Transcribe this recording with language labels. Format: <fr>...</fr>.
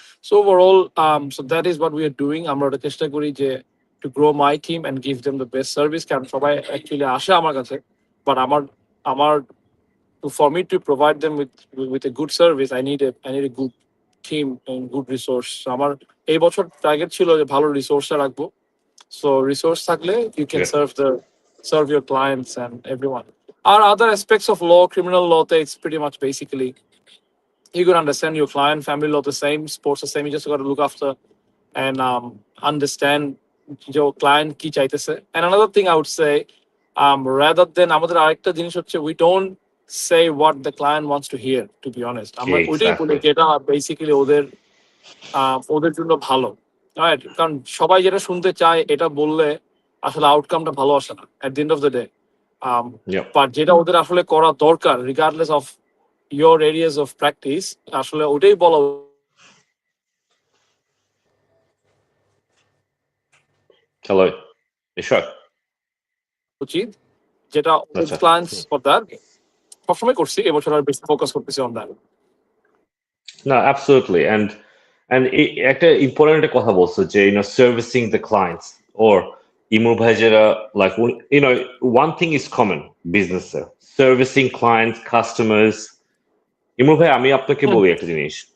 <en>So overall so that is what we are doing.</en> <bn>আমরা ওটা চেষ্টা করি যে</bn> <en>to grow my team and give them the best service,</en> <bn>কারণ সবাই অ্যাকচুয়ালি আসে আমার কাছে, বাট আমার</bn> <en>for me to provide them with a good service, I need a good team and good resource.</en> <bn>So আমার এই বছর টার্গেট ছিল যে ভালো রিসোর্সটা রাখবো।</bn> <en>So resource</en> <bn>থাকলে</bn> <en>you can Yeah. serve your clients and everyone. Our other aspects of law, criminal law, it's pretty much basically you can understand your client, family law the same, sports the same. You just got to look after and understand your client</en> <bn>কি চাইতেছে.</bn> <en>And another thing I would say, rather than</en> <bn>আমাদের আরেকটা জিনিস হচ্ছে,</bn> <en>we don't say what the client wants to hear, to be honest.</en> <bn>আমরা ওইটাই বলি</bn> <en>Exactly.</en> <bn>যেটা বেসিক্যালি ওদের জন্য ভালো, রাইট? কারণ সবাই যেটা শুনতে চায় এটা বললে আসলে আউটকামটা ভালো আসে না</bn> <en>At the end of the day. Yep.</en> <bn>But যেটা ওদের আসলে করা দরকার regardless of</bn> <en>your areas of practice,</en> <bn>আসলে ওটাই বলা</bn> <en>Hello. You sure?</en> <bn>উচিত, যেটা Acha. ক্লায়েন্টস ফর সবসময় করছি, এবছর আর বেশি ফোকাস করতেছি</bn> <en>On that. No, absolutely. And একটা important</en> <bn>একটা কথা বলছো যে</bn> <en>servicing the clients or ইমর ভাই যেটা like one thing is common business servicing clients customers.</en> <bn>ইমর ভাই আমি আপনাকে বলি একটা জিনিস,</bn>